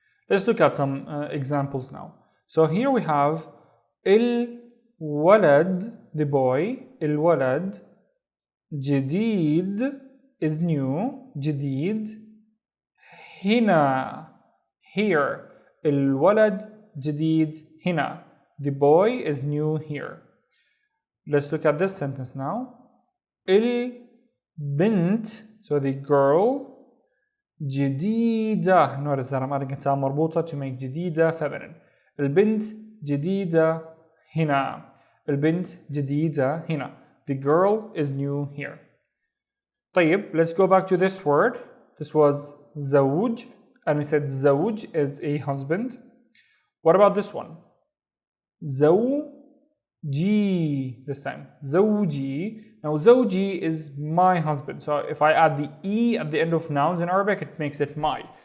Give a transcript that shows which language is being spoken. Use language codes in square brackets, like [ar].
[en] Let's look at some examples now. So here we have الولد, the boy, الولد, جديد is new, جديد, هنا, here, الولد جديد هنا, the boy is new here. Let's look at this sentence now. البنت, so the girl, جديدة, notice that I'm adding a تاء مربوطة to make جديدة feminine. [ar] البنت جديدة هنا, البنت جديدة هنا, [en] the girl is new here. طيب, let's go back to this word. This was زوج, and we said زوج is a husband. What about this one? [ar] زوجي, this time. زوجي. [en] Now, زوجي is my husband. So if I add the E at the end of nouns in Arabic, it makes it my.